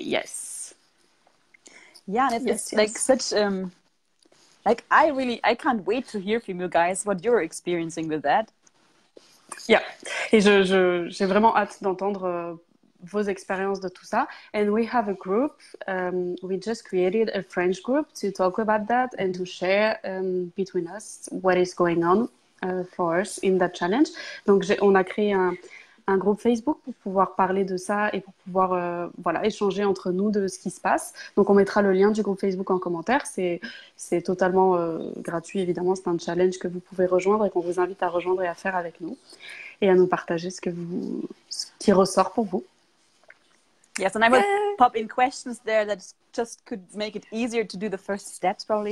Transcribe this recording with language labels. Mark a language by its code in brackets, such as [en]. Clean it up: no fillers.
[en] Yes. Yeah, and it's like such like I can't wait to hear from you guys what you're experiencing with that. Yeah. [fr] Et j'ai vraiment hâte d'entendre vos expériences de tout ça. [en] And we have a group. We just created a French group to talk about that and to share between us what is going on for us in that challenge. [fr] Donc, on a créé un groupe Facebook pour pouvoir parler de ça et pour pouvoir échanger entre nous de ce qui se passe. Donc, on mettra le lien du groupe Facebook en commentaire. C'est totalement gratuit, évidemment. C'est un challenge que vous pouvez rejoindre et qu'on vous invite à rejoindre et à faire avec nous et à nous partager ce qui ressort pour vous. [en] Yes, and I will pop in questions there that just could make it easier to do the first steps, probably.